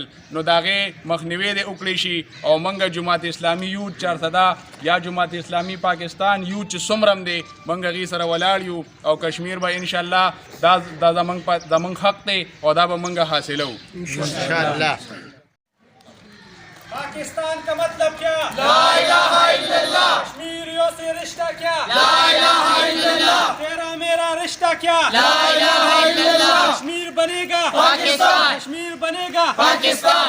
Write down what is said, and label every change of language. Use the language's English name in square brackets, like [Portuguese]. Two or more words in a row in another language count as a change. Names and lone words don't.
[Pashto] نو د هغې مخنیوی دې وکړی شي، او موږ جماعت اسلامي یوت 400 یا جماعت اسلامي پاکستان یوت چې څومره هم دی موږ هغې سره ولاړ یو، او کشمیر به انشاءالله دا زموږ حق دی، او دا به موږ حاصلوو انشاءالله. [Urdu] پاکستان کا مطلب کیا, [Arabic] لا إله إلا الله, [Urdu] کشمیریوں سے رشتہ کیا, [Arabic] لا إله إلا الله, [Urdu] تیرا میرا رشتہ کیا, [Arabic] لا إله إلا الله, [Urdu] کشمیر بنے گا पाकिस्तान, کشمیر بنے گا पाकिस्तान,